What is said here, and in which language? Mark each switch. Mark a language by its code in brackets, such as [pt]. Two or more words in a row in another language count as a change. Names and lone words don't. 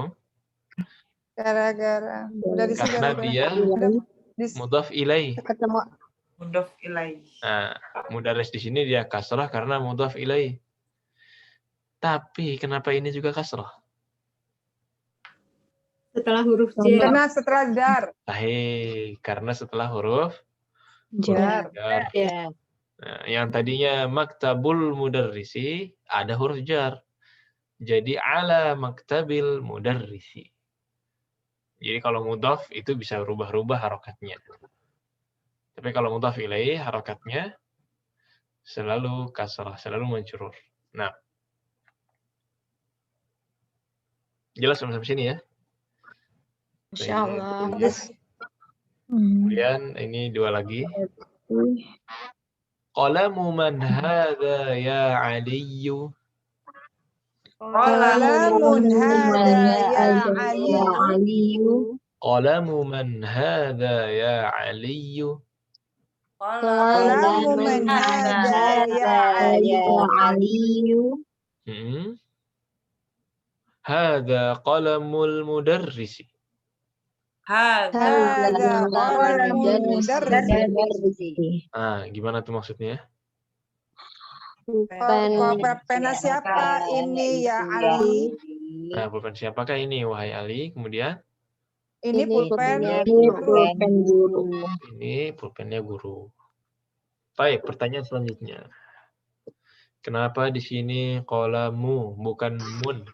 [id] Gara-gara mudarrisi Karena dia [ar] مضاف إليه. [id] Ketemu [ar] مضاف إليه. [id] Nah, mudarris di sini dia kasrah karena [ar] مضاف إليه. [id] Tapi kenapa ini juga kasrah? Setelah huruf J. Karena setelah jar. Karena setelah huruf Jar. jar. Ya. Nah, yang tadinya [ar] مكتبُ المدرسِ [id] ada huruf jar. Jadi [ar] على مكتبِ المدرسِ. [id] Jadi kalau mudhaf itu bisa rubah-rubah harokatnya. Tapi kalau [ar] مضاف إليه [id] harokatnya selalu kasrah, selalu majrur. Nah, jelas sampai sini ya? [ar] إن شاء الله. [id] Kemudian ini dua lagi. [ar] قلمُ من هذا يا عليُّ. قلمُ من هذا يا Aliyu. قلمُ من هذا يا عليُّ. قلمُ من هذا يا Aliyu. هذا قلمُ المدرسِ. هذا قلمُ المدرسِ. [id] Gimana tuh maksudnya? Pena siapa ini ya Ali? Nah, pulpen siapakah ini wahai Ali? Kemudian Ini pulpen guru. ini pulpennya guru. Baik, pertanyaan selanjutnya. Kenapa di sini qalamu bukan mun?